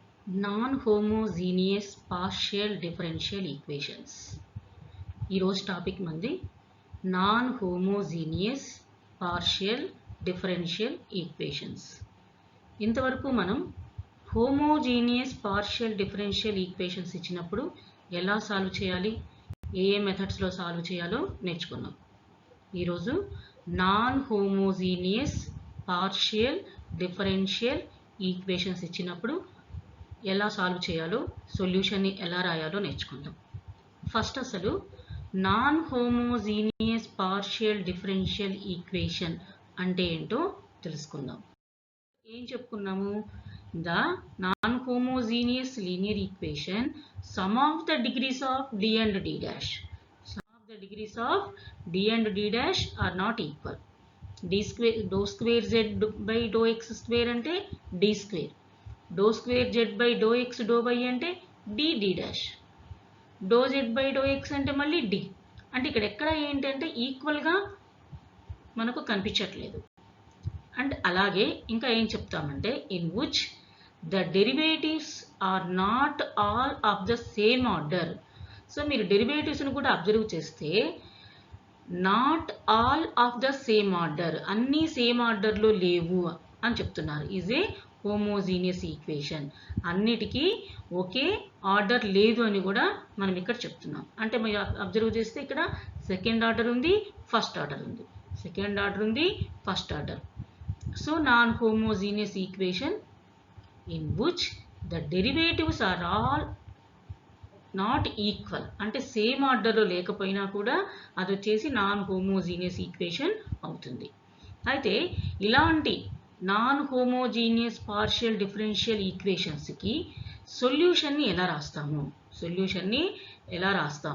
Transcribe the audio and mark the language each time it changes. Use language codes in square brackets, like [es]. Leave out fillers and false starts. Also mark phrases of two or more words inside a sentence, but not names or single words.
[en] non-homogeneous partial differential equations. [te] ఈరోజు టాపిక్ మంది [en] non-homogeneous partial differential equations. [te] ఇంతవరకు మనం [en] homogeneous partial differential equations [te] ఇచ్చినప్పుడు ఎలా సాల్వ్ చేయాలి, ఏ మెథడ్స్లో సాల్వ్ చేయాలో నేర్చుకున్నాం. ఈరోజు [en] non-homogeneous partial differential equations [te] ఇచ్చినప్పుడు ఎలా సాల్వ్ చేయాలో, సొల్యూషన్ని ఎలా రాయాలో నేర్చుకుందాం. ఫస్ట్ అసలు [en] non homogeneous partial differential equation [te] అంటే ఏంటో తెలుసుకుందాం. ఏం చెప్పుకున్నాము? [en] the non homogeneous linear equation sum of the degrees of D and D dash. sum of the degrees of D and D dash are not equal. D square del square z by del x square అంటే D square, del square z by del x del y అంటే D D dash, del z by del x అంటే మళ్ళీ D. [te] అంటే ఇక్కడ ఎక్కడ ఏంటంటే ఈక్వల్గా మనకు కనిపించట్లేదు. అండ్ అలాగే ఇంకా ఏం చెప్తామంటే [en] in which the derivatives are not all of the same order. [te] సో మీరు డెరివేటివ్స్ని కూడా అబ్జర్వ్ చేస్తే [en] not all of the same order, [te] అన్నీ [en] same orderలో [te] లేవు అని చెప్తున్నారు. [en] is a homogeneous equation. [te] అన్నిటికీ ఒకే ఆర్డర్ లేదు అని కూడా మనం ఇక్కడ చెప్తున్నాం. అంటే మీరు అబ్జర్వ్ చేస్తే ఇక్కడ [en] second order [te] ఉంది, [en] first order [te] ఉంది, [en] second order [te] ఉంది, [en] first order. so non homogeneous equation in which the derivatives are all not equal, [te] అంటే [en] same orderలో [te] లేకపోయినా కూడా అది వచ్చేసి [en] non homogeneous equation [te] అవుతుంది. అయితే ఇలాంటి [en] non homogeneous partial differential equationsకి [te] సొల్యూషన్ని ఎలా రాస్తాము, సొల్యూషన్ని ఎలా రాస్తాం?